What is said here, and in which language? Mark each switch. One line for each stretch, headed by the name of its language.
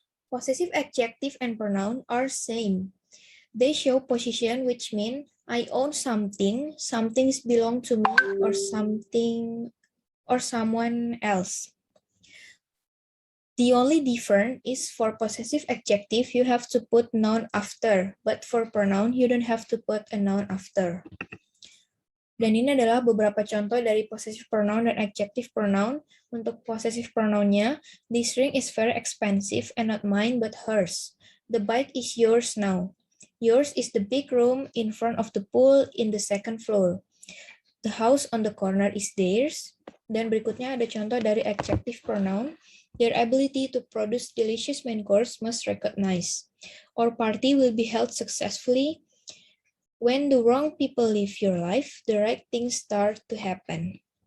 English: Possessive adjective and pronoun are same. They show position, which mean I own something, something's belong to me or something or someone else. The only difference is for possessive adjective, you have to put noun after, but for pronoun, you don't have to put a noun after.
Indonesian: Dan ini adalah beberapa contoh dari possessive pronoun dan adjective pronoun.
English: Untuk possessive pronounnya, this ring is very expensive and not mine but hers. The bike is yours now. Yours is the big room in front of the pool in the second floor. The house on the corner is theirs.
Indonesian: Dan berikutnya ada contoh dari adjective pronoun.
English: Their ability to produce delicious main course must recognize. Our party will be held successfully. When the wrong people live your life, the right things start to happen.